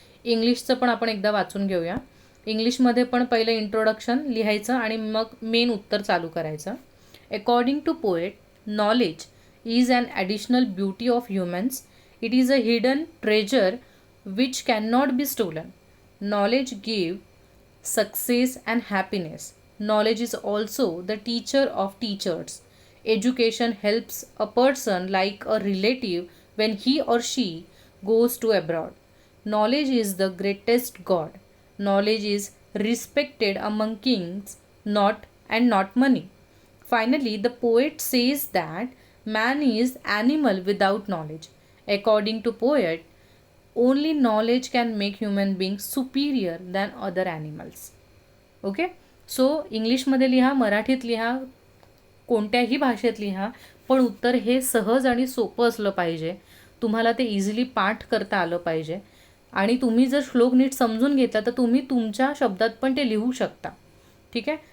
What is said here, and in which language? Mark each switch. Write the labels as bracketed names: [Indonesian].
[Marathi] इंग्लिशचं पण आपण एकदा वाचून घेऊया. इंग्लिशमध्ये पण पहिलं इंट्रोडक्शन लिहायचं आणि मग मेन उत्तर चालू करायचं. [English] According to poet, knowledge is an additional beauty of humans. It is a hidden treasure which cannot be stolen. Knowledge gives success and happiness. Knowledge is also the teacher of teachers. Education helps a person like a relative when he or she goes to abroad. Knowledge is the greatest god. Knowledge is respected among kings, not money. Finally, the poet says that man is animal without knowledge. According to poet, only knowledge can make human beings superior than other animals. Okay. [Marathi] So इंग्लिशमध्ये लिहा, मराठीत लिहा, कोणत्याही भाषेत लिहा, पण उत्तर हे सहज आणि सोपं असलं पाहिजे. तुम्हाला ते इझिली पाठ करता आलं पाहिजे आणि तुम्ही जर श्लोक नीट समजून घेतला तर तुम्ही तुमच्या शब्दात पण ते लिहू शकता. ठीक आहे.